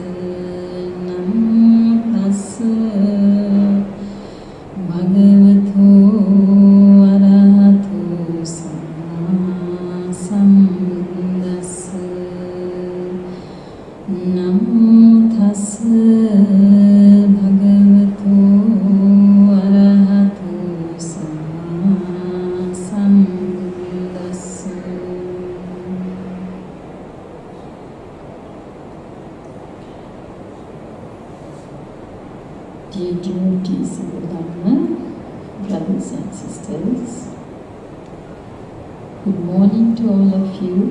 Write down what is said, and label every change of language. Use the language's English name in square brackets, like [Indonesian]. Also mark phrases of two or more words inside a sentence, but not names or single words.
[Pali] Namo tassa bhagavato arahato samma sambuddhassa. Namo tassa bhagavato arahato samma sambuddhassa. [English] Dear devotees of the Dhamma, brothers and sisters, good morning to all of you.